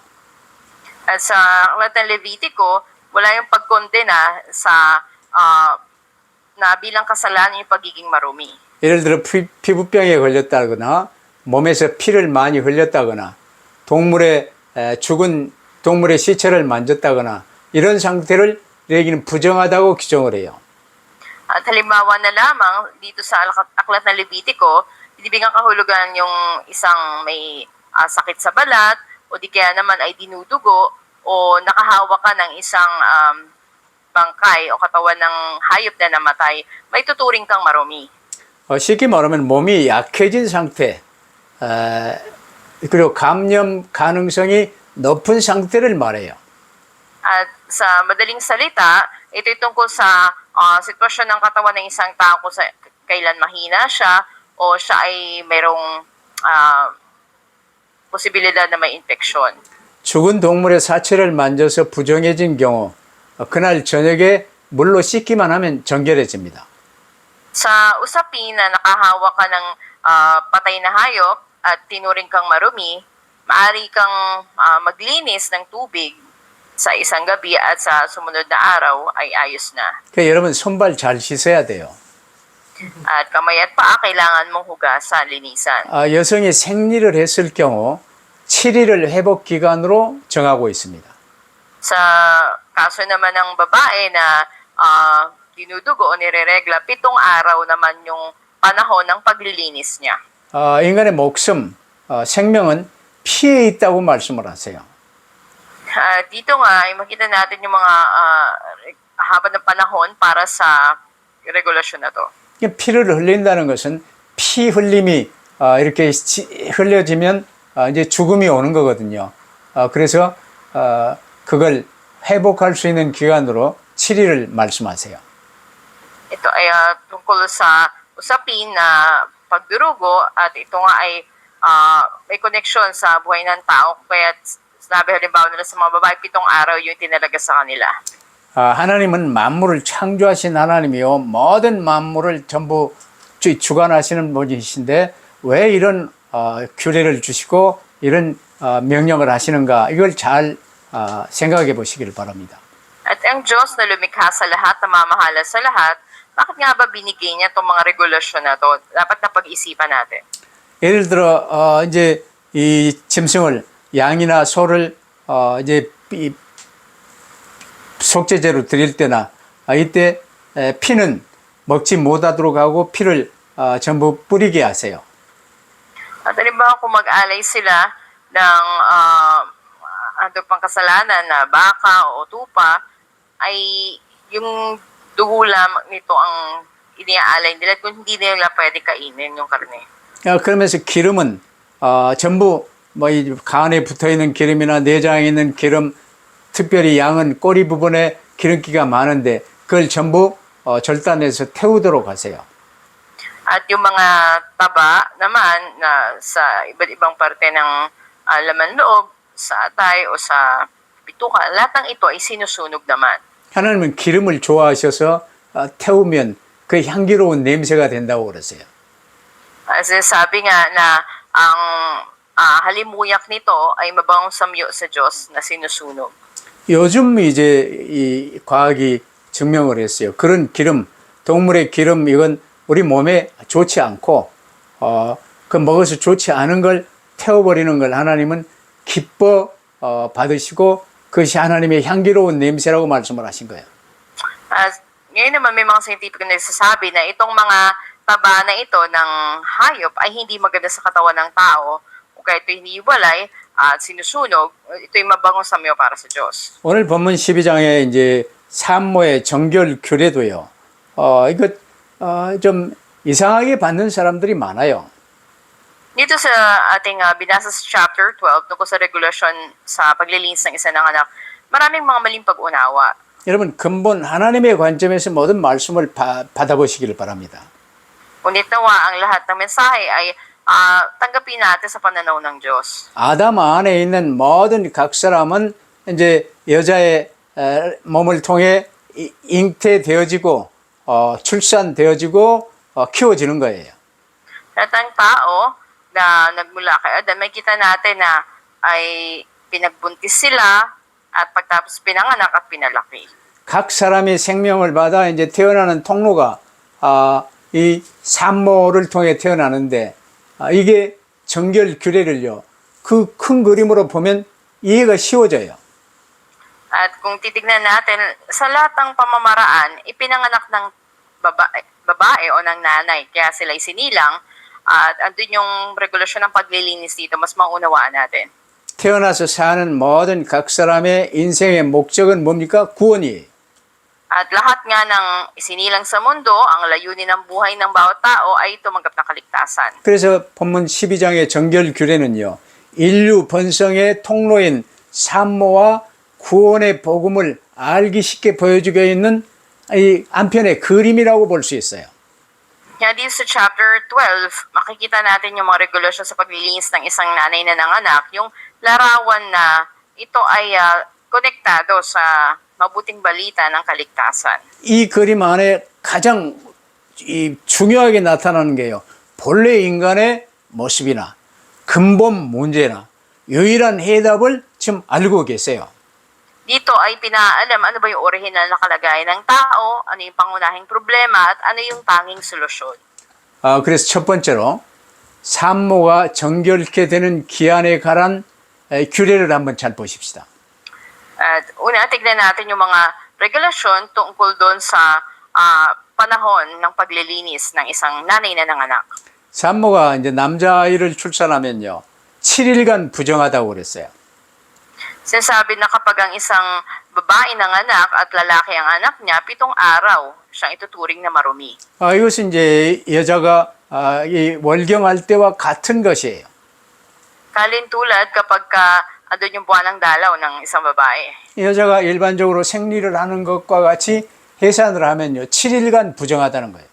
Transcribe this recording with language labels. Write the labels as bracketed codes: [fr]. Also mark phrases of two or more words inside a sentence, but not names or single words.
[tl] At sa aklat ng Levitico, wala yung pagkondena sa na bilang kasalanan yung pagiging marumi. [ko] 예를 들어 피부병에 걸렸다거나 몸에서 피를 많이 흘렸다거나 죽은 동물의 시체를 만졌다거나 이런 상태를 레위기는 부정하다고 규정을 해요. [tl] At halimbawa na lamang dito sa aklat ng Levitico, binibigyan kahulugan yung isang may sakit sa balat o di kaya naman ay dinudugo o nakahawa ka ng isang bangkay o katawan ng hayop na namatay, may tuturing kang marumi. [ko] 쉽게 말하면 몸이 약해진 상태 그리고 감염 가능성이 높은 상태를 말해요. [tl] At sa madaling salita, ito'y tungkol sa sitwasyon ng katawan ng isang tao kung kailan mahina siya o siya ay mayroong posibilidad na may infeksyon. [ko] 죽은 동물의 사체를 만져서 부정해진 경우 그날 저녁에 물로 씻기만 하면 정결해집니다. [tl] Sa usapin na nakahawa ka ng patay na hayop at tinuring kang marumi, maaari kang maglinis ng tubig sa isang gabi at sa sumunod na araw ay ayos na. [ko] 그러니까 여러분 손발 잘 씻어야 돼요. [tl] At kamay at paa kailangan mong hugasan, linisan. [ko] 여성이 생리를 했을 경우 7일을 회복 기간으로 정하고 있습니다. [tl] Sa kaso naman ng babae na dinudugo o nireregla, 7 araw naman yung panahon ng paglilinis niya. [ko] 인간의 목숨, 생명은 피에 있다고 말씀을 하세요. [tl] Dito nga ay makita natin yung mga haba ng panahon para sa regulasyon na to. [ko] 피를 흘린다는 것은 피 흘림이 이렇게 흘려지면 이제 죽음이 오는 거거든요. 그래서 그걸 회복할 수 있는 기간으로 7일을 말씀하세요. [tl] Ito ay tungkol sa usapin na pagdurugo at ito nga ay may koneksyon sa buhay ng tao. Kaya sinabi halimbawa nila sa mga babae, 7 araw yung tinalaga sa kanila. [ko] 하나님은 만물을 창조하신 하나님이요. 모든 만물을 전부 주관하시는 분이신데 왜 이런 규례를 주시고 이런 명령을 하시는가 이걸 잘 생각해 보시길 바랍니다. [tl] At ang Diyos na lumikha sa lahat, na mamahala sa lahat, bakit nga ba binigay niya itong mga regulasyon na to? Dapat na pag-isipan natin. [ko] 예를 들어 이제 이 짐승을 양이나 소를 이제 속죄제로 드릴 때나 이때 피는 먹지 못하도록 하고 피를 전부 뿌리게 하세요. [tl] At halimbawa kung mag-alay sila ng ano pang kasalanan na baka o tupa, ay yung dugo lamang nito ang iniaalay nila kung hindi nila pwede kainin yung karne. [ko] 그러면서 기름은 전부 뭐 이 간에 붙어 있는 기름이나 내장에 있는 기름, 특별히 양은 꼬리 부분에 기름기가 많은데 그걸 전부 절단해서 태우도록 하세요. [tl] At yung mga taba naman na sa iba't ibang parte ng laman loob, sa atay o sa bituka, lahat ng ito ay sinusunog naman. [ko] 하나님은 기름을 좋아하셔서 태우면 그 향기로운 냄새가 된다고 그러세요. [tl] Kasi sabi nga na ang halimuyak nito ay mabangong samyo sa Diyos na sinusunog. [ko] 요즘 이제 이 과학이 증명을 했어요. 그런 기름, 동물의 기름 이건 우리 몸에 좋지 않고 그 먹어서 좋지 않은 걸 태워버리는 걸 하나님은 기뻐 받으시고 그것이 하나님의 향기로운 냄새라고 말씀을 하신 거예요. [tl] Ngayon naman may mga scientific na nagsasabi na itong mga taba na ito ng hayop ay hindi maganda sa katawan ng tao o kaya ito hinihiwalay at sinusunog, ito'y mabangong samyo para sa Diyos. [ko] 오늘 본문 12장에 이제 산모의 정결 규례도요. 이거 좀 이상하게 받는 사람들이 많아요. [tl] Dito sa ating binasa sa chapter 12 tungkol sa regulasyon sa paglilinis ng isa ng anak, maraming mga maling pag-unawa. [ko] 여러분 근본 하나님의 관점에서 모든 말씀을 받아보시기를 바랍니다. [tl] Ngunit nawa ang lahat ng mensahe ay tanggapin natin sa pananaw ng Diyos. [ko] 아담 안에 있는 모든 각 사람은 이제 여자의 몸을 통해 잉태되어지고 출산되어지고 키워지는 거예요. [tl] Lahat ng tao na nagmula kay Adam, may kita natin na ay pinagbuntis sila at pagtapos pinanganak at pinalaki. [ko] 각 사람이 생명을 받아 이제 태어나는 통로가 이 산모를 통해 태어나는데 이게 정결 규례를요. 그 큰 그림으로 보면 이해가 쉬워져요. [tl] At kung titignan natin sa lahat ng pamamaraan, ipinanganak ng babae o ng nanay, kaya sila isinilang at andun yung regulasyon ng paglilinis dito, mas maunawaan natin. [ko] 태어나서 사는 모든 각 사람의 인생의 목적은 뭡니까? 구원이에요. [tl] At lahat nga ng isinilang sa mundo, ang layunin ng buhay ng bawat tao ay tumanggap ng kaligtasan. [ko] 그래서 본문 12장의 정결 규례는요. 인류 번성의 통로인 산모와 구원의 복음을 알기 쉽게 보여주고 있는 이 한편의 그림이라고 볼 수 있어요. [tl] Kaya dito sa chapter 12, makikita natin yung mga regulasyon sa paglilinis ng isang nanay na nanganak, yung larawan na ito ay konektado sa mabuting balita ng kaligtasan. [ko] 이 그림 안에 가장 중요하게 나타나는 게요. 본래 인간의 모습이나 근본 문제나 유일한 해답을 지금 알고 계세요. [tl] Dito ay pinaalam ano ba yung orihinal na kalagayan ng tao, ano yung pangunahing problema, at ano yung tanging solusyon. [ko] 그래서 첫 번째로 산모가 정결케 되는 기한에 관한 규례를 한번 잘 보십시다. [tl] At una, tignan natin yung mga regulasyon tungkol doon sa panahon ng paglilinis ng isang nanay na nanganak. [ko] 산모가 이제 남자아이를 출산하면요. 7일간 부정하다고 그랬어요. [tl] Sinasabi na kapag ang isang babae nanganak at lalaki ang anak niya, 7 araw siyang ituturing na marumi. [ko] 이것은 이제 여자가 이 월경할 때와 같은 것이에요. [tl] Kalintulad kapag andun yung buwan ng dalaw ng isang babae. [ko] 여자가 일반적으로 생리를 하는 것과 같이 해산을 하면요. 7일간 부정하다는 거예요.